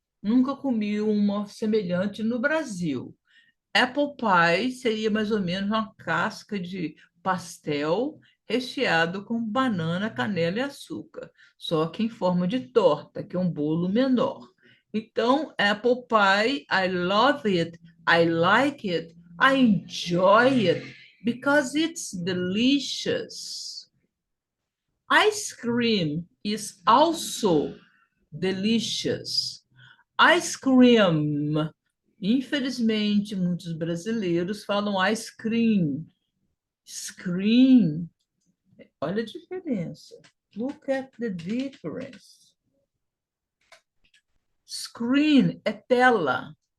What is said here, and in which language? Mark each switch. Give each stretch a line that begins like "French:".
Portuguese: Nunca comi uma semelhante no Brasil. Apple pie seria mais ou menos uma casca de pastel recheado com banana, canela e açúcar, só que em forma de torta, que é um bolo menor. Então,
English: apple pie, I love it, I like it, I enjoy it because it's delicious. Ice cream is also delicious. Ice cream.
Portuguese: Infelizmente, muitos brasileiros falam ice cream. Screen. Olha a diferença.
English: Look at the difference.
Portuguese: Screen é tela.